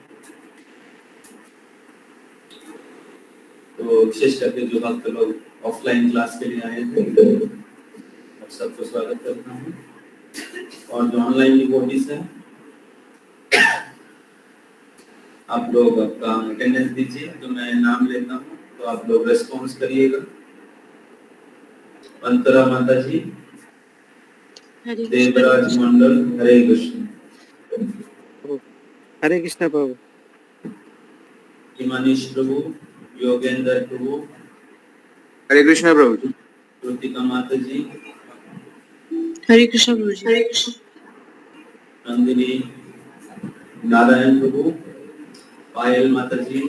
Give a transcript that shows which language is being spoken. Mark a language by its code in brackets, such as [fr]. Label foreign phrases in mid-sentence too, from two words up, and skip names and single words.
[hi] तो विशेष करके जो भक्त लोग [en] offline class [hi] के लिए आए थे और सबको स्वागत करता हूँ, और जो [en] online devotees [hi] हैं आप लोग आपका अटेंडेंस दीजिए, तो मैं नाम लेता हूँ तो आप लोग रेस्पॉन्स करिएगा। अंतरा माता जी, देवराज मंडल, हरे कृष्ण। हरे कृष्ण प्रभु। हिमानीश प्रभु, योगेंद्र प्रभु, हरे कृष्ण प्रभु। कृतिका माता जी, हरे कृष्ण प्रभु जी। हरे कृष्ण। नंदिनी, नारायण प्रभु, पायल माता जी,